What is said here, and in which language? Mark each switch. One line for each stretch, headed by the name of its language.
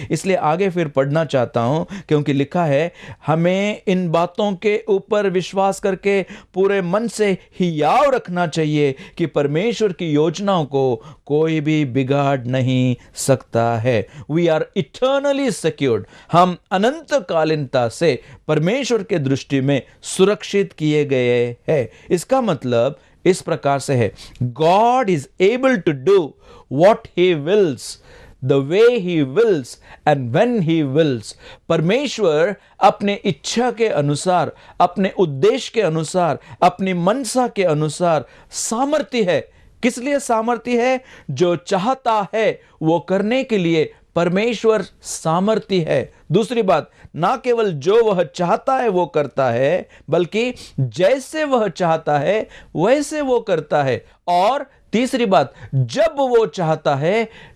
Hindi: इसलिए आगे फिर पढ़ना चाहता हूं, क्योंकि लिखा है, हमें इन बातों के ऊपर विश्वास करके पूरे मन से हियाव रखना चाहिए कि परमेश्वर की योजनाओं को कोई भी बिगाड़ नहीं सकता है।
English: we are eternally secured,
Hindi: हम अनंतकालीनता से परमेश्वर के दृष्टि में सुरक्षित किए गए हैं। इसका मतलब इस प्रकार से है,
English: God is able to do what he wills, the way he wills and when he wills।
Hindi: परमेश्वर अपने इच्छा के अनुसार, अपने उद्देश्य के अनुसार, अपनी मनसा के अनुसार सामर्थ्य है। किस लिए सामर्थ्य है? जो चाहता है वो करने के लिए परमेश्वर सामर्थ्य है। दूसरी बात, ना केवल जो वह चाहता है वो करता है, बल्कि जैसे वह चाहता है वैसे वो करता है। और तीसरी बात, जब वो चाहता है